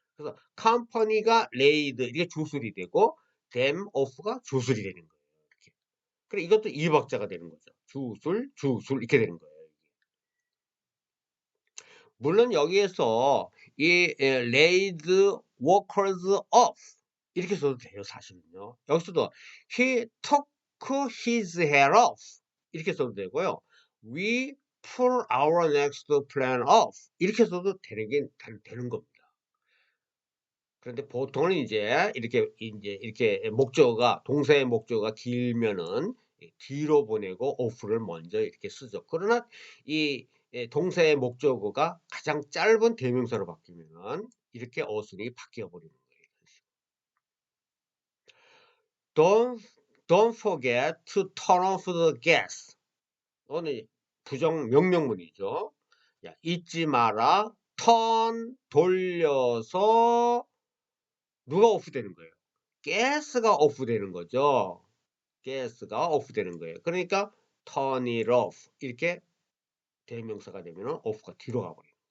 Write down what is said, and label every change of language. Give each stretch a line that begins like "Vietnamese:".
Korean: 그래서 company가 laid 이게 주술이 되고 them off가 주술이 되는 거예요. 이렇게. 그래 이것도 이박자가 되는 거죠. 주술 이렇게 되는 거예요. 물론 여기에서 이
English: laid workers off
Korean: 이렇게 써도 돼요. 사실은요. 여기서도
English: he took his hair off
Korean: 이렇게 써도 되고요.
English: we pull our next plan off
Korean: 이렇게 써도 되는 겁니다. 그런데 보통은 이제 이렇게 목적어가 동사의 목적어가 길면은 뒤로 보내고 off를 먼저 이렇게 쓰죠. 그러나 이 동사의 목적어가 가장 짧은 대명사로 바뀌면은 이렇게 어순이 바뀌어 버리는 거예요.
English: Don't don't forget to turn off the gas.
Korean: 오늘 부정 명령문이죠. 야, 잊지 마라. turn 돌려서 누가 오프 되는 거예요? 가스가 오프 되는 거죠. 가스가 오프 되는 거예요. 그러니까
English: turn it off
Korean: 이렇게 대명사가 되면 off가 뒤로 가버려요.